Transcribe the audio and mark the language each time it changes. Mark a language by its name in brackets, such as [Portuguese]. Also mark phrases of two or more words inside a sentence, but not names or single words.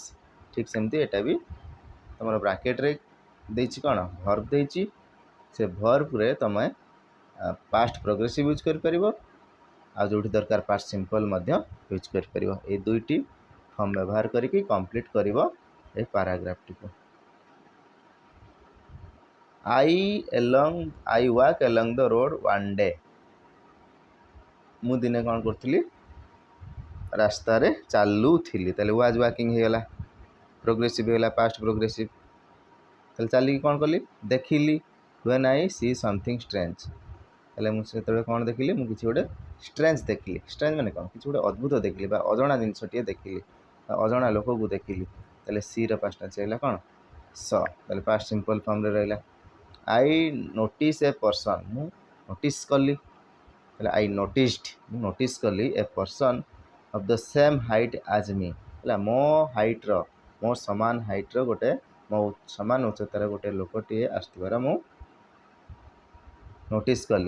[Odia] ଠିକ୍ ସେମିତି ଏଇଟା ବି ତୁମର ବ୍ରାକେଟ୍ରେ ଦେଇଛି କ'ଣ ଭର୍ବ ଦେଇଛି। ସେ ଭର୍ବରେ ତୁମେ [English] past progressive use [Odia] କରିପାରିବ ଆଉ ଯେଉଁଠି ଦରକାର [English] past simple [Odia] ମଧ୍ୟ ୟୁଜ୍ କରିପାରିବ। ଏଇ ଦୁଇଟି ଫର୍ମ ବ୍ୟବହାର କରିକି କମ୍ପ୍ଲିଟ୍ କରିବ ଏ ପାରାଗ୍ରାଫଟିକୁ। [English] I walk along the road one day। [Odia] ମୁଁ ଦିନେ କ'ଣ କରୁଥିଲି ରାସ୍ତାରେ ଚାଲୁଥିଲି। ତାହେଲେ [English] was walking [Odia] ହେଇଗଲା ପ୍ରୋଗ୍ରେସିଭ୍ ହେଇଗଲା [English] past progressive. [Odia] ତାହେଲେ ଚାଲିକି କ'ଣ କଲି ଦେଖିଲି [English] when I see something strange। [Odia] ତାହେଲେ ମୁଁ ସେତେବେଳେ କ'ଣ ଦେଖିଲି ମୁଁ କିଛି ଗୋଟେ ଷ୍ଟ୍ରେଞ୍ଜ ଦେଖିଲି। ଷ୍ଟ୍ରେଞ୍ଜ ମାନେ କ'ଣ କିଛି ଗୋଟେ ଅଦ୍ଭୁତ ଦେଖିଲି ବା ଅଜଣା ଜିନିଷଟିଏ ଦେଖିଲି ବା ଅଜଣା ଲୋକକୁ ଦେଖିଲି। ତାହେଲେ ସିର [English] past tense [Odia] ରହିଲା କ'ଣ ସ। ତାହେଲେ [English] past simple [Odia] ଫର୍ମରେ ରହିଲା। [English] I notice a person। [Odia] ମୁଁ ନୋଟିସ୍ କଲି ତାହେଲେ [English] I noticed [Odia] ମୁଁ ନୋଟିସ୍ କଲି [English] a person of the same height as me. [Odia] ହେଲା ମୋ ହାଇଟ୍ର ମୋ ସମାନ ହାଇଟ୍ର ଗୋଟେ ମୋ ସମାନ ଉଚ୍ଚତାର ଗୋଟେ ଲୋକଟିଏ ଆସୁଥିବାର ମୁଁ ନୋଟିସ୍ କଲି।